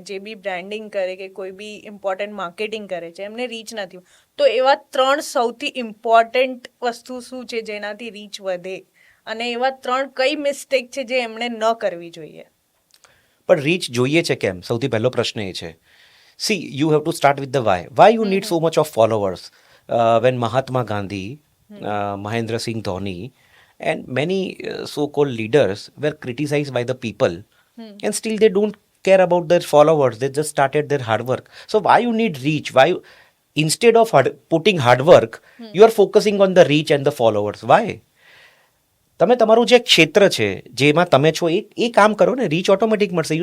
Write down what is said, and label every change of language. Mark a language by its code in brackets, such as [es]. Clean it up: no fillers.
[gu] જે બી બ્રાન્ડિંગ કરે કે કોઈ બી ઇમ્પોર્ટન્ટ માર્કેટિંગ કરે છે એમને રીચ નથી. તો એવા 3 સૌથી ઇમ્પોર્ટન્ટ વસ્તુ શું છે જેનાથી રીચ વધે અને એવા 3 કઈ મિસ્ટેક છે જે એમણે ન કરવી જોઈએ? પણ રીચ જોઈએ છે કેમ? સૌથી પહેલો પ્રશ્ન એ છે. [en] See you have to start with the why you need so much of followers. When Mahatma Gandhi, Mahendra Singh Dhoni and many so-called leaders were criticized by the people and still they don't care about their followers. They just started their hard work. So why you need reach? Instead of putting hard work, you are focusing on the reach and the followers. Why? [gu] તમે તમારું જે ક્ષેત્ર છે જેમાં તમે છો એ કામ કરો ને, રીચ ઓટોમેટિક મળશે.